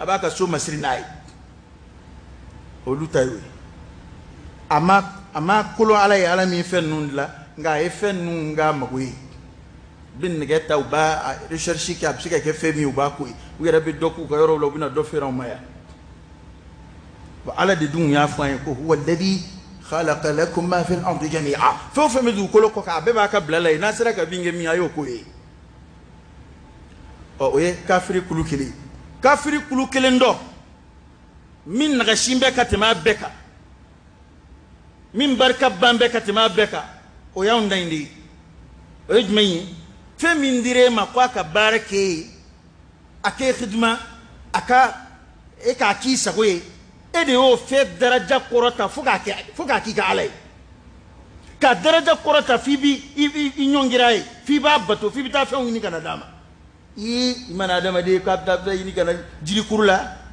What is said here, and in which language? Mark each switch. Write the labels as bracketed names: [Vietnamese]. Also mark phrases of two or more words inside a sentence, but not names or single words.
[Bambara] b'a ka so masiri n'a ye olu ta y'o ye a ma kolon ala ye ala min fɛn ninnu dilan nka a ye fɛn ninnu k'a mago ye u bɛ nɛgɛ ta u b'a recherche kɛ a bɛ se ka kɛ fɛn min ye u b'a ko ye u yɛrɛ bɛ dɔ k'u ka yɔrɔw la u bɛ na dɔ feere anw ma yan bon ala de dun y'a fɔ an ye ko [Arabic] هو الذي خلق لكم ما في الأرض جميعا [Bambara] fɛn o fɛn bɛ dugukolo kɔ kan a bɛɛ b'a ka bila la ye n'a sera ka bin kɛ min a y'o ko ye o ye kafiri kulu kelen kafiri kulu kelen dɔ min nagasin bɛ ka tɛmɛ a bɛɛ kan min barika ban bɛ ka tɛmɛ a bɛɛ kan o y'anw da in de ye o ye jumɛn ye fɛn min dir'e ma ko a ka baara k'e ye a k'e xidima a ka e k'a k'i sago ye e de y'o fɛn daraja kɔrɔta fo k'a k'i ka ala ye ka daraja kɔrɔta f'i b'i ɲɔngir'a ye f'i b'a bato f'i bɛ taa fɛnw ɲini ka na d'a ma i mana adamaden k'a bɛ taa ɲini ka na jirikuru la